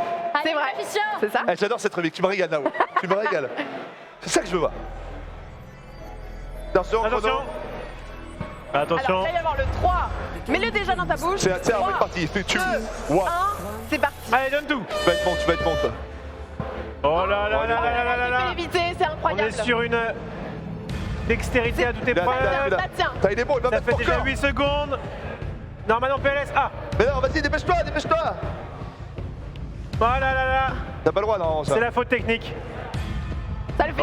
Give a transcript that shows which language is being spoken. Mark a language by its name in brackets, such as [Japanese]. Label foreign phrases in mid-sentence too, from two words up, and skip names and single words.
[French] C'est vrai. C'est ça. Eh, j'adore cette rubrique, tu me régales Nao. Tu me régales. C'est ça que je veux voir. Attention, Attention. chrono. Attention. Alors, il va y avoir le 3. Mets-le déjà dans ta bouche. C'est on est parti. Tu 1, wow. c'est parti. Allez, donne tout. Tu vas être bon toi. Oh là là là là là là Tu là. peux l'éviter, c'est On incroyable. est sur une dextérité à toute épreuve. Ça tient. Il est bon, il va Ça mettre fait ton déjà corps. 8 secondes. Norman en PLS. Ah. Mais non, vas-y, dépêche-toi. Voilà là là. T'as pas le droit, non, ça. C'est la faute technique. Ça le fait,